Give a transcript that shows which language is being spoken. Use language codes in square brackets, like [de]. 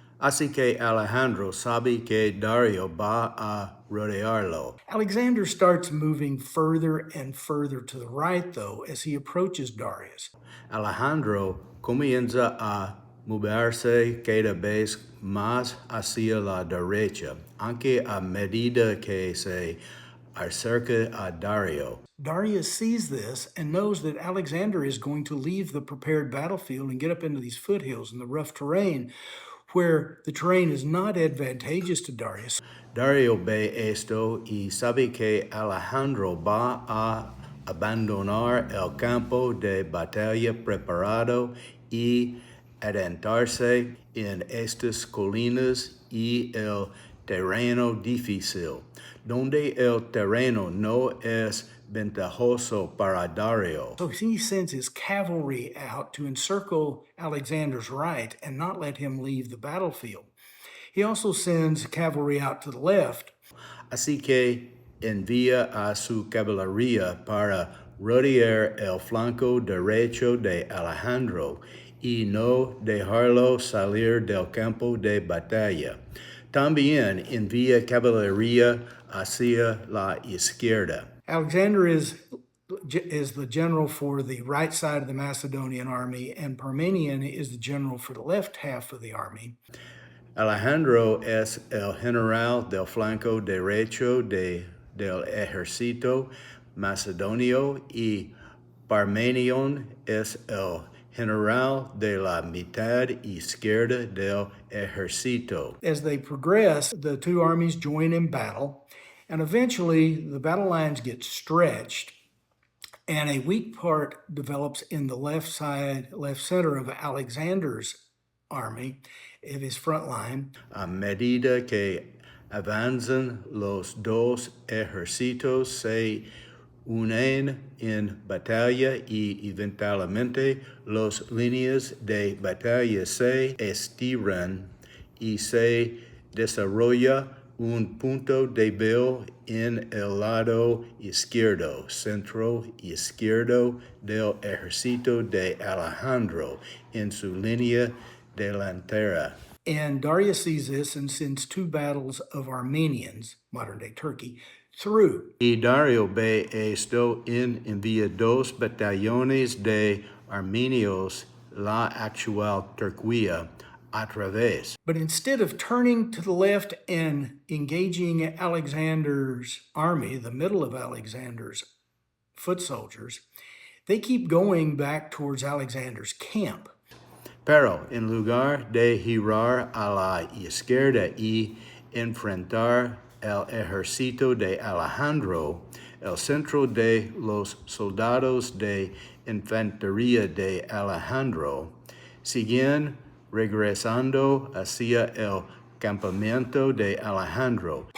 [es] Así que Alejandro sabe que Dario va a rodearlo. [en] Alexander starts moving further and further to the right, though, as he approaches Darius. [es] Alejandro comienza a moverse cada vez más hacia la derecha, aunque a medida que se acerca a Dario. [en] Darius sees this and knows that Alexander is going to leave the prepared battlefield and get up into these foothills and the rough terrain where the terrain is not advantageous to Darius. [es] Dario ve esto y sabe que Alejandro va a abandonar el campo de batalla preparado y adentrarse en estas colinas y el terreno difícil, donde el terreno no es ventajoso para Dario. [en] So he sends his cavalry out to encircle Alexander's right and not let him leave the battlefield. He also sends cavalry out to the left. [es] Así que envía a su caballería para rodear el flanco derecho de Alejandro y no dejarlo salir del campo de batalla. También envía caballería hacia la izquierda. [en] Alexander is the general for the right side of the Macedonian army, and Parmenion is the general for the left half of the army. [es] Alejandro es el general del flanco derecho del ejército macedonio y Parmenion es el general de la mitad izquierda del ejército. [en] As they progress, the two armies join in battle, and eventually the battle lines get stretched, and a weak part develops in the left center of Alexander's army, of his front line. [es] A medida que avanzan los dos ejércitos se unen en batalla y eventualmente las líneas de batalla se estiran y se desarrolla un punto débil en el lado izquierdo, centro izquierdo del ejército de Alejandro en su línea delantera. [en] And Darius sees this and sends two battles of Armenians, modern day Turkey, through. [es] Y Dario ve esto en envía dos batallones de armenios, la actual Turquía, a través. [en] But instead of turning to the left and engaging Alexander's army, the middle of Alexander's foot soldiers, they keep going back towards Alexander's camp. [es] Pero en lugar de girar a la izquierda y enfrentar el ejército de Alejandro, el centro de los soldados de infantería de Alejandro siguen regresando hacia el campamento de Alejandro.